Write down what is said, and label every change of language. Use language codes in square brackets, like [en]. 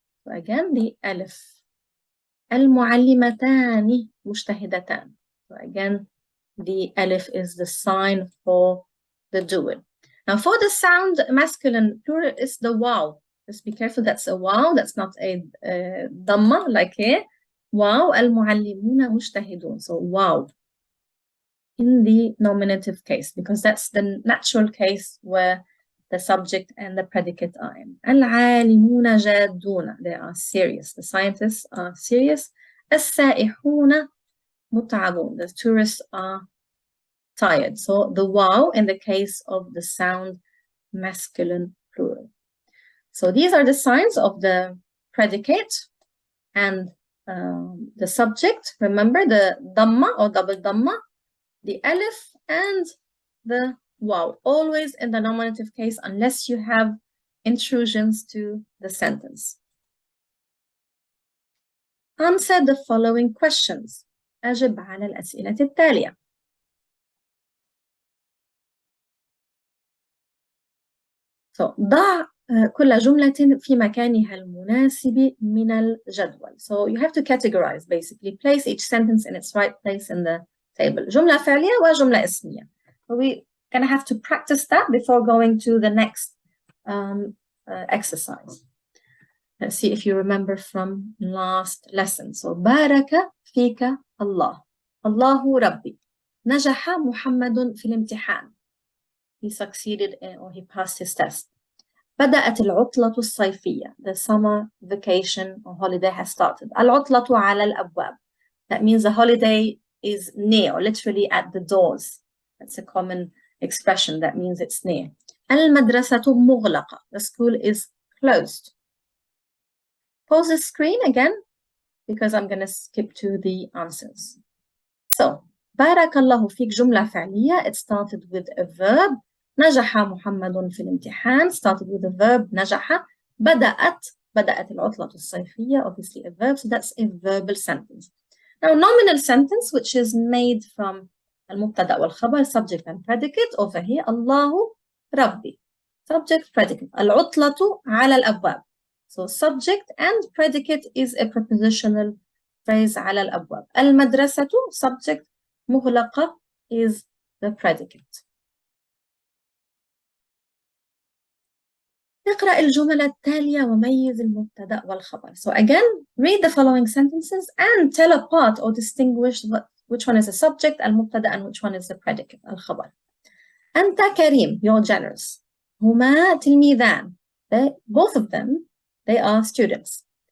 [en] So again, the alif. [ar] المعلمتان مجتهدتان. [en] So again, the alif is the sign for the dual. Now for the sound masculine plural is the waw. Just be careful, that's a waw, that's not a dhamma like here. [ar] Waw, المعلمون مجتهدون. [en] So waw in the nominative case, because that's the natural case where the subject and the predicate are in. [ar] العالمون جادون. [en] They are serious. The scientists are serious. [ar] السائحون متعبون. [en] The tourists are tired. So the waw in the case of the sound masculine plural. So these are the signs of the predicate and the subject. Remember the dhamma or double dhamma, the alif and the waw, always in the nominative case unless you have intrusions to the sentence. Answer the following questions. [ar] أجب على الأسئلة التالية. So, ضع كل جملة في مكانها المناسب من الجدول. [en] So you have to categorize, basically place each sentence in its right place in the table. [ar] جملة فعلية وجملة اسمية. [en] So we're going to have to practice that before going to the next exercise. Let's see if you remember from last lesson. [ar] So بارك فيك الله. الله ربي. نجح محمد في الامتحان. [en] He succeeded or he passed his test. [ar] بدأت العطلة الصيفية. [en] The summer vacation or holiday has started. [ar] العطلة على الأبواب. [en] That means the holiday is near, or literally at the doors. That's a common expression that means it's near. [ar] المدرسة مغلقة. [en] The school is closed. Pause the screen again because I'm going to skip to the answers. So, بارك الله فيك جملة فعلية. It started with a verb. [ar] نجح محمد في الامتحان. [en] Started with a verb. نجح. [ar] بدأت العطلة الصيفية. [en] Obviously a verb. So that's a verbal sentence. Now, nominal sentence, which is made from [ar] المبتدأ والخبر, [en] subject and predicate. Over here, [ar] الله ربي. [en] Subject, predicate. [ar] العطلة على الأبواب. [en] So subject and predicate is a prepositional phrase [ar] على الأبواب. [en] المدرسة, subject. مغلقة is the predicate. [ar] اقرأ الجمل التالية وميز المبتدأ والخبر. [en] So again, read the following sentences and tell apart or distinguish which one is the subject, المبتدأ, and which one is the predicate, الخبر. [ar] أنت كريم, [en] you're generous. [ar] هما تلميذان, [en] both of them, they are students.